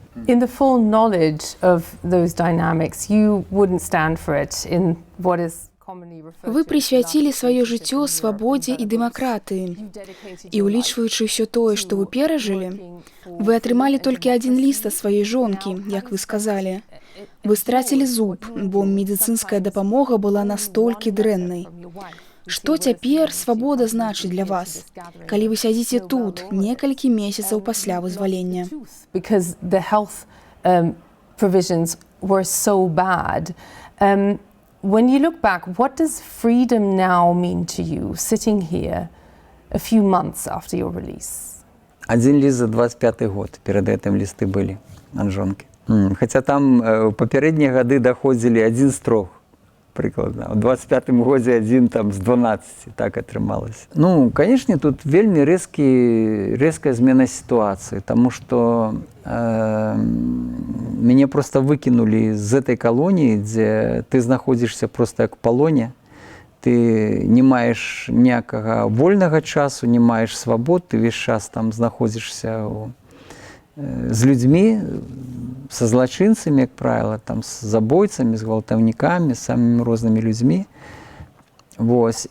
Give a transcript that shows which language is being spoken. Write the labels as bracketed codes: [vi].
[en] In the full knowledge of those dynamics, you wouldn't stand for it in what is commonly referred to. [be] Вы прысвяцілі сваё жыццё свабодзе і дэмакратыі. І улічваючы ўсё тое, што вы перажылі, вы атрымалі толькі адзін ліст ад сваёй жонкі, як вы сказалі. Вы страцілі зуб, бо медыцынская дапамога была настолькі дрэннай. Што цяпер свабода значыць для вас, калі вы сядзіце тут некалькі месяцаў пасля вызвалення? [en] Because the health provisions were so bad. When you look back, what does freedom now mean to you, sitting here a few months after your release? [be] Адзін ліст за 25-й год, перад гэтым лісты былі ад жонкі. Хаця там папярэднія гады даходзілі адзін з 3. Прыкладна. У 25-м годзе адзін там з 12, так атрымалася. Ну, канешне, тут вельмі рэзкая змена сітуацыі, таму што мяне проста выкінулі з этой калоніі, дзе ты знаходзішся проста як у палоне, ты не маеш ніякага вольнага часу, не маеш свабод, ты весь час там знаходзішся з людзьмі, са злачынцамі, як правіла, там з забойцамі, з гвалтаўнікамі, з самымі рознымі людзьмі. Вось.